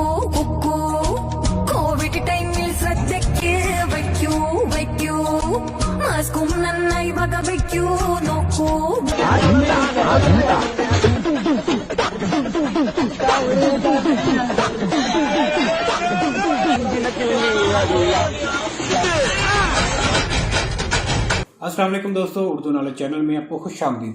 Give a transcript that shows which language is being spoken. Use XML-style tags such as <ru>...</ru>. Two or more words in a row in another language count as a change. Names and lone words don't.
<ml>കുക്കു കോവിഡ് ടൈമിൽ ശ്രദ്ധയ്ക്ക് വയ്ക്കൂ മാസ്കും നന്നായി വക വയ്ക്കൂ നോക്കൂ.</ml> <ur>السلام علیکم دوستوں، اردو نالج چینل میں آپ کو خوش آمدید.</ur>